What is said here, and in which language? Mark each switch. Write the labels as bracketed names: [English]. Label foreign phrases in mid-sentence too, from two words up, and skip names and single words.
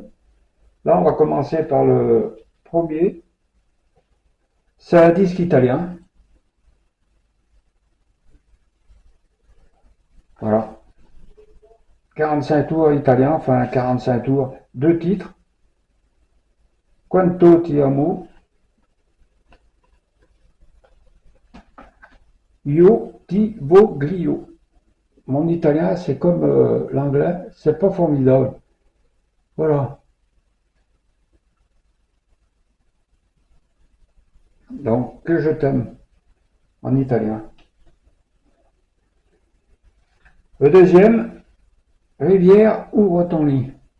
[French] Là, on va commencer par le premier. C'est un disque italien. Voilà. 45 tours italien, enfin 45 tours. Deux titres. [Italian] Quanto ti amo, io ti voglio. [French] Mon italien, c'est comme l'anglais, c'est pas formidable. Voilà. Donc, Que je t'aime en italien. Le deuxième, Rivière, ouvre ton lit.